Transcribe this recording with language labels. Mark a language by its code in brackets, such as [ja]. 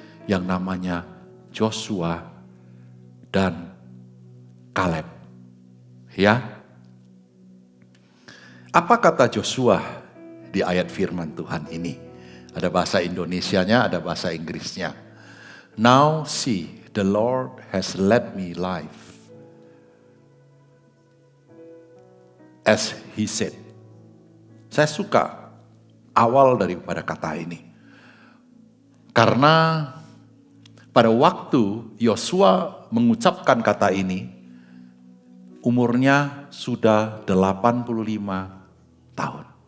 [id] Yang namanya Joshua dan Kaleb. Ya. Apa kata Joshua di ayat firman Tuhan ini? Ada bahasa Indonesianya, ada bahasa Inggrisnya. [en] Now see, the Lord has led me life. As he said. [id] Saya suka awal daripada kata ini. Karena pada waktu Yosua mengucapkan kata ini, umurnya sudah 85 tahun.